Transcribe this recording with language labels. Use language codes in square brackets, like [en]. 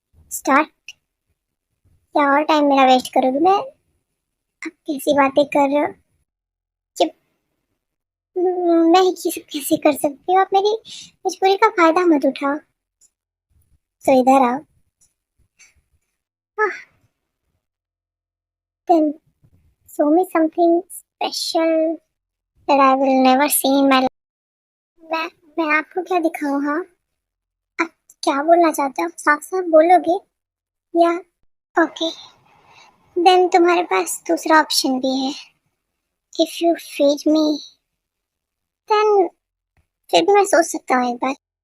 [hi] Start, या और time मेरा वेस्ट करोगे? मैं, आप कैसी बातें कर रहे हो? कि मैं कैसे कर सकती हूँ? आप मेरी मजबूरी का फायदा मत उठाओ। तो इधर आओ। हाँ, [en] then show me something special that I will never see in my life. [hi] मैं आपको क्या दिखाऊं? हाँ, आप क्या बोलना चाहते हो? साफ साफ बोलोगे या? ओके, देन तुम्हारे पास दूसरा ऑप्शन भी है। [en] if you feed me then [hi] फिर भी मैं सोच सकता हूँ एक बार।